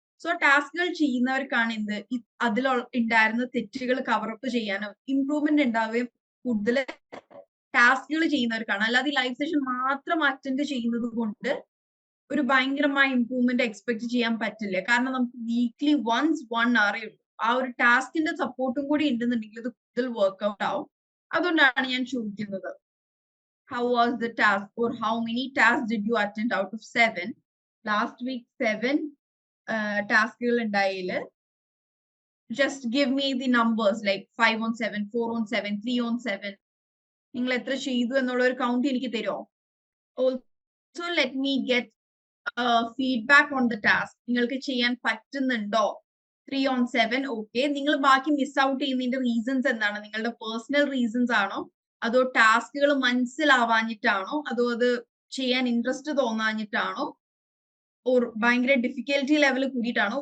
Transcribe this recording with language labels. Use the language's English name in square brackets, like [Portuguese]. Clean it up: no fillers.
[Malayalam] So ടാസ്കുകൾ ചെയ്യുന്നവർക്കാണ് അതിൽ ഉണ്ടായിരുന്ന തെറ്റുകൾ കവറപ്പ് ചെയ്യാനും ഇംപ്രൂവ്മെന്റ് ഉണ്ടാവുകയും കൂടുതൽ ടാസ്കുകൾ ചെയ്യുന്നവർക്കാണ്. അല്ലാതെ ഈ ലൈവ് സെഷൻ മാത്രം അറ്റൻഡ് ചെയ്യുന്നത് കൊണ്ട് ഒരു ഭയങ്കരമായ ഇംപ്രൂവ്മെന്റ് എക്സ്പെക്ട് ചെയ്യാൻ പറ്റില്ല. കാരണം നമുക്ക് വീക്ക്ലി വൺസ് 1 hour ഉള്ളൂ. ആ ഒരു ടാസ്കിന്റെ സപ്പോർട്ടും കൂടി ഉണ്ടെന്നുണ്ടെങ്കിൽ ഇത് കൂടുതൽ വർക്ക്ഔട്ട് ആവും. അതുകൊണ്ടാണ് ഞാൻ ചോദിക്കുന്നത്. [English] How was the task, or how many tasks did you attend out of 7? Last week [Malayalam] 7 ടാസ്കുകൾ ഉണ്ടായില്ല. [English] Just give me the numbers like 5 on 7, 4 on 7, 3 on 7. [Malayalam] നിങ്ങൾ എത്ര ചെയ്തു എന്നുള്ള ഒരു കൗണ്ട് എനിക്ക് തരുമോ? [English] Also let me get feedback on the task. [Malayalam] നിങ്ങൾക്ക് ചെയ്യാൻ പറ്റുന്നുണ്ടോ? 3 on 7 ഓക്കെ. നിങ്ങൾ ബാക്കി മിസ് ഔട്ട് ചെയ്യുന്നതിന്റെ റീസൺസ് എന്താണ്? നിങ്ങളുടെ പേഴ്സണൽ റീസൺസ് ആണോ, അതോ ടാസ്കുകൾ മനസ്സിലാവാഞ്ഞിട്ടാണോ, അതോ അത് ചെയ്യാൻ ഇൻട്രസ്റ്റ് തോന്നാഞ്ഞിട്ടാണോ, ഓർ ഭയങ്കര ഡിഫിക്കൽറ്റി ലെവൽ കൂടിയിട്ടാണോ?